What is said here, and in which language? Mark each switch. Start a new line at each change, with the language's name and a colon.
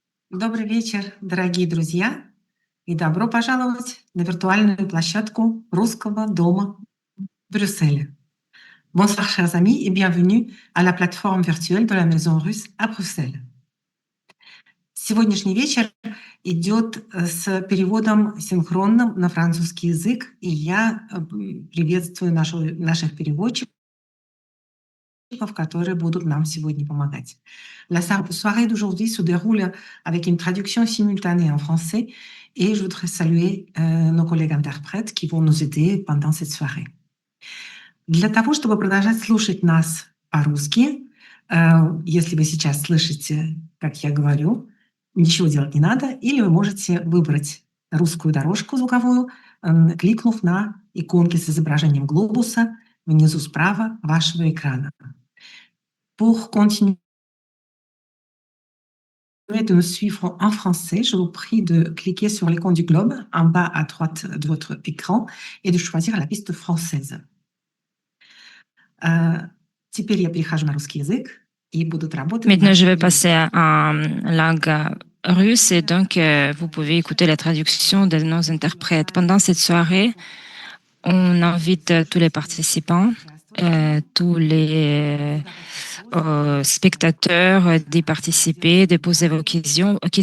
Russian: Добрый вечер, дорогие друзья, и добро пожаловать на виртуальную площадку Русского дома в Брюсселе.
French: Bonsoir, chers amis, et bienvenue à la plateforme virtuelle de la Maison Russe à Bruxelles.
Russian: Сегодняшний вечер идет с переводом синхронным на французский язык, и я приветствую наших переводчиков, которые будут нам сегодня помогать.
French: La soirée d'aujourd'hui se déroule avec une traduction simultanée en français et je voudrais saluer nos collègues interprètes qui vont nous aider pendant cette soirée.
Russian: Для того, чтобы продолжать слушать нас по-русски, если вы сейчас слышите, как я говорю, ничего делать не надо, или вы можете выбрать русскую дорожку звуковую, кликнув на иконки с изображением глобуса внизу справа вашего экрана.
French: Pour continuer de nous suivre en français, je vous prie de cliquer sur l'icône du globe en bas à droite de votre écran et de choisir la piste française.
Russian: Теперь я перехожу на русский язык и будут работать.
French: Maintenant, je vais passer en langue russe et donc vous pouvez écouter la traduction de nos interprètes. Pendant cette soirée, on invite tous les participants, tous les spectateurs d'y participer, de poser vos questions.